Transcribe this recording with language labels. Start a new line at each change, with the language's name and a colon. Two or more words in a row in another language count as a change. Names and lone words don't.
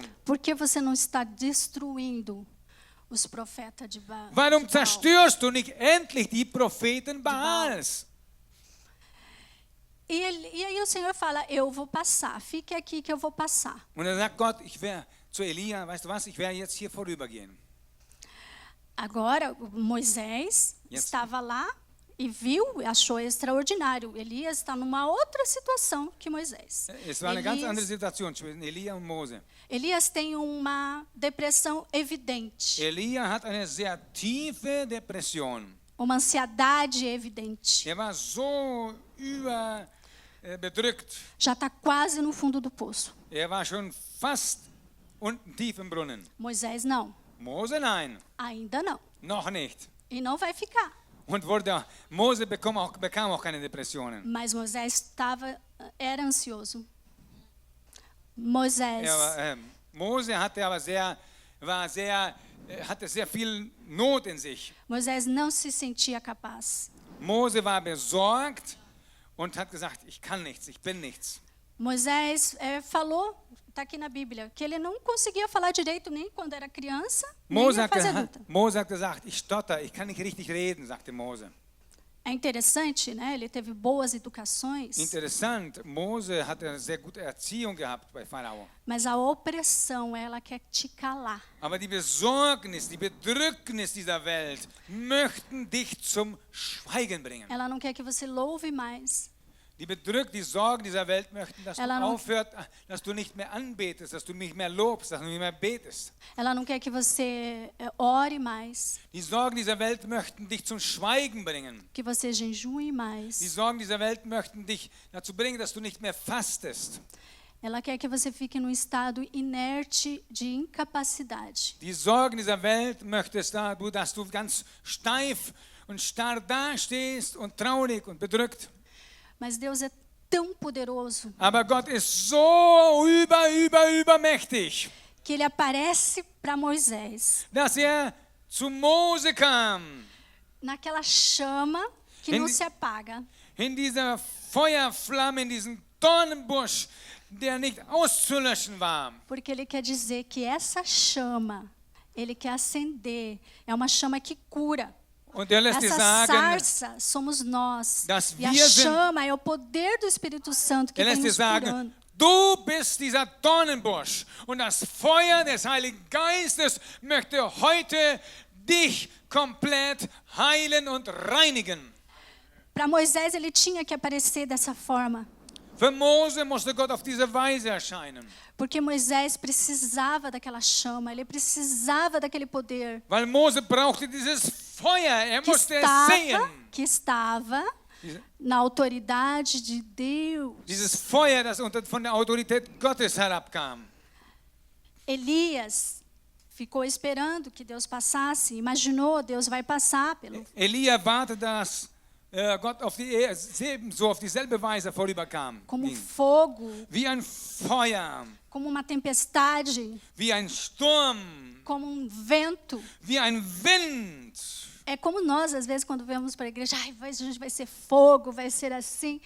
Portuguese: Por que você não está destruindo os profetas de Baal?
German: Warum zerstörst du nicht endlich die Propheten Baals?
Portuguese: E aí o Senhor fala: eu vou passar, fique aqui que eu vou passar.
German: Und dann sagt Gott, ich werde zu Elia, weißt du was, ich werde jetzt hier vorübergehen.
Portuguese: Agora, Moisés Yes. estava lá e viu, achou extraordinário. Elias está numa outra situação que Moisés.
German: Es war eine ganz andere Situation zwischen Elia und Mose.
Portuguese: Elias tem uma depressão evidente,
German: Elia hat eine sehr tiefe Depression.
Portuguese: uma ansiedade evidente.
German: Er war so bedrückt.
Portuguese: Já está quase no fundo do poço.
German: Er war schon fast unten tief im Brunnen.
Portuguese: Moisés não,
German: Mose nein,
Portuguese: ainda não.
German: noch nicht.
Portuguese: E não vai ficar.
German: Und Mose bekam auch keine Depressionen.
Portuguese: Mas Moisés era ansioso. Moisés,
German: Mose hatte hatte sehr viel Not in sich.
Portuguese: Moisés não se sentia capaz.
German: Mose war besorgt und hat gesagt, ich kann nichts, ich bin nichts.
Portuguese: Moisés falou, está aqui na Bíblia, que ele não conseguia falar direito nem quando era criança, nem
German: Mose
Portuguese: na
German: hat,
Portuguese: fase adulta.
German: Mose hat gesagt, ich stotter, ich kann nicht richtig reden, sagte Mose.
Portuguese: É interessante, né? Ele teve boas educações,
German: Interessant, Mose hat eine sehr gute Erziehung gehabt bei Pharao.
Portuguese: mas a opressão, ela quer te calar.
German: Aber die Besorgnis, die Bedrücknis dieser Welt möchten dich zum Schweigen bringen.
Portuguese: Ela não quer que você louve mais.
German: Die Sorgen dieser Welt möchten, dass du
Portuguese: Ela não-
German: aufhörst, dass du nicht mehr anbetest, dass du nicht mehr lobst, dass du nicht mehr betest.
Portuguese: Ela não quer que você ore mais,
German: Die Sorgen dieser Welt möchten dich zum Schweigen bringen.
Portuguese: que você jejue
German: Die
Portuguese: mais.
German: Sorgen dieser Welt möchten dich dazu bringen, dass du nicht mehr fastest.
Portuguese: Ela quer que você fique num estado inerte de incapacidade.
German: Die Sorgen dieser Welt möchtest dass du ganz steif und starr dastehst und traurig und bedrückt.
Portuguese: Mas Deus é tão poderoso
German: Aber Gott ist so übermächtig,
Portuguese: que ele aparece para Moisés
German: dass zu Mose kam,
Portuguese: naquela chama que não Hindi- se apaga.
German: in dieser Feuerflamme, in diesem Dornenbusch, der nicht auszulöschen war.
Portuguese: Porque ele quer dizer que essa chama, ele quer acender, é uma chama que cura.
German: Und er lässt dir
Portuguese: Essa
German: sagen,
Portuguese: sarça somos nós.
German: dass
Portuguese: E a
German: wir sind-
Portuguese: chama é o poder do Espírito Santo que
German: er
Portuguese: vem
German: lässt dir
Portuguese: nos
German: sagen,
Portuguese: curando.
German: du bist dieser Dornenbusch und das Feuer des Heiligen Geistes möchte heute dich komplett heilen und reinigen.
Portuguese: Para Moisés, ele tinha que aparecer dessa forma.
German: Für Mose musste Gott auf diese Weise erscheinen,
Portuguese: Porque Moisés precisava daquela chama, ele precisava daquele poder
German: weil Mose brauchte dieses Feuer, er
Portuguese: que
German: musste es sehen.
Portuguese: estava
German: Diese-
Portuguese: na autoridade de Deus.
German: Dieses Feuer, das von der Autorität Gottes herabkam.
Portuguese: Elias ficou esperando que Deus passasse, imaginou, Deus vai passar pelo
German: Elia wartete, dass Gott ebenso auf dieselbe Weise vorüberkam.
Portuguese: como
German: Ging.
Portuguese: fogo,
German: Wie ein Feuer,
Portuguese: como uma tempestade,
German: wie ein Sturm,
Portuguese: como vento.
German: wie ein Wind.
Portuguese: É como nós, às vezes, quando vamos para a igreja, a gente vai ser fogo, vai ser assim.